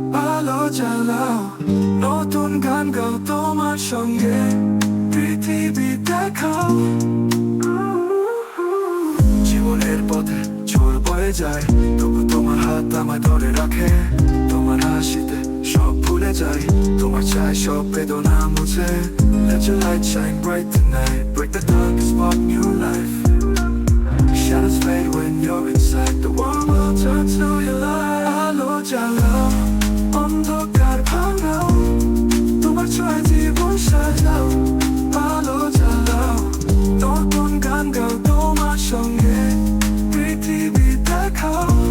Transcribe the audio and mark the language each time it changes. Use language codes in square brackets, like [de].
[bn] আলো জ্বালাও, নতুন গান গাও, তোমার সঙ্গে পৃথিবী দেখাও। জীবনের পথে ঝড় বয়ে যায়, তবু তোমার হাত আমায় ধরে রাখে। তোমার হাসিতে সব ভুলে যাই, তোমার চাই সব বেদনা মুছে। [en] Let your light shine bright tonight, break the dark, spark new life. Shadows fade when you're inside, the world will turn to your light. [bn] আলো জ্বালাও, অন্ধকার ভাঙাও, তোমার ছোঁয়ায় জীবন সাজাও। আলো জ্বালাও, নতুন গান গাও, তোমার সঙ্গে পৃথিবী দেখাও।